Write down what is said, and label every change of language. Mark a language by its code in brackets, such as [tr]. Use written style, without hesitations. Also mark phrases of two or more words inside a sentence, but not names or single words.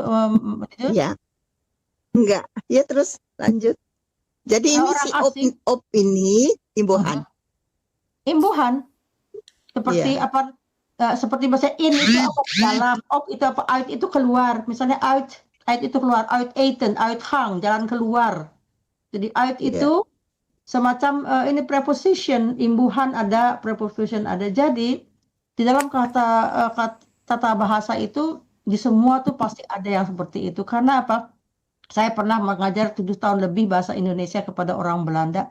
[id] ya. Enggak. Ya terus lanjut. Jadi ini Orang si asing. op ini imbuhan. Imbuhan seperti seperti bahasa in itu apa dalam, op itu apa, uit itu keluar. Misalnya uit itu keluar, [nl] uit eten, uit gang, [id] jalan keluar. Jadi uit itu semacam ini preposition, imbuhan ada, preposition ada. Jadi di dalam tata bahasa itu di semua tuh pasti ada yang seperti itu. Karena apa? Saya pernah mengajar 7 tahun lebih bahasa Indonesia kepada orang Belanda.